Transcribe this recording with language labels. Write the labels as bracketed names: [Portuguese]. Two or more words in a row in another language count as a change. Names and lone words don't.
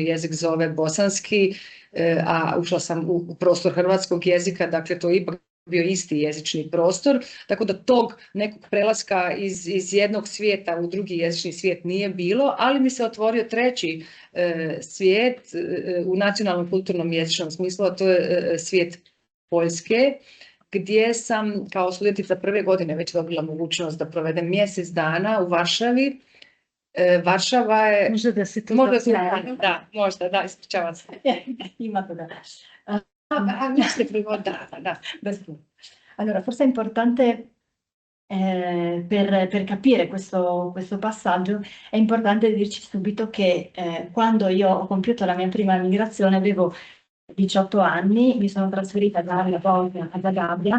[Croatian] jezik zove bosanski, a ušla sam u prostor hrvatskog jezika, dakle to je ipak bio isti jezični prostor, tako da tog nekog prelaska iz jednog svijeta u drugi jezični svijet nije bilo, ali mi se otvorio treći svijet u nacionalnom kulturnom jezičnom smislu, a to je svijet Poljske, gdje sam kao studentica prve godine već dobila mogućnost da provedem mjesec dana u Varšavi. Varšava je... Možda da si to možda, da, ispričavam se. Ima to da. Da, bez problema. [Italian] Allora, forse è importante per capire questo passaggio, è importante dirci subito che quando io ho compiuto la mia prima migrazione avevo 18 anni, mi sono trasferita da Bosnia a Zagabria.